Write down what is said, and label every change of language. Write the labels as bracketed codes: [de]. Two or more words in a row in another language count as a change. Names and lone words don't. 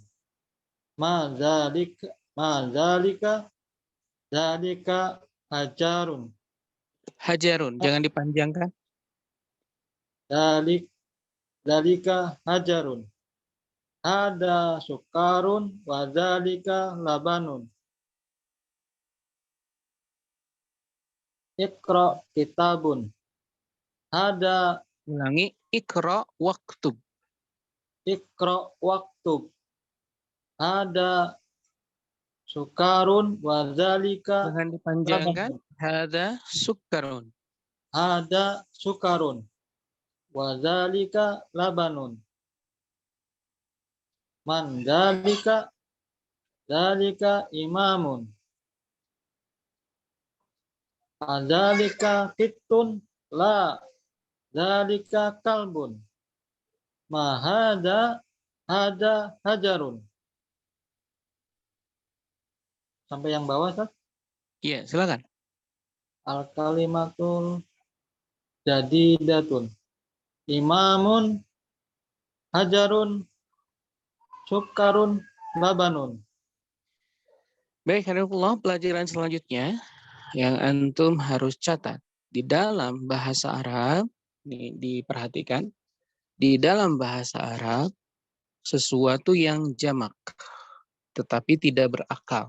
[ar] ما ذلك ذلك حجر. [id] Hajarun, jangan dipanjangkan. [ar] ذلك حجر. هذا سكر وذلك لبن. اقرأ كتاب. Hada Ulangi. اقرأ واكتب. اقرأ واكتب. هذا سكر وذلك. [id] Jangan dipanjangkan. [ar] هذا سكر. هذا سكر وذلك لبن. من ذلك إمام. أذلك قط? لا، ذلك كلب. ما هذا حجر. [id] Sampai yang bawah, Ustaz? Iya, silakan. [ar] الكلمة الجديدة. إمام، حجر، سكر، لبن. [id] Baik, Harifullah, pelajaran selanjutnya yang antum harus catat. Di dalam bahasa Arab, ini diperhatikan, di dalam bahasa Arab, sesuatu yang jamak, tetapi tidak berakal.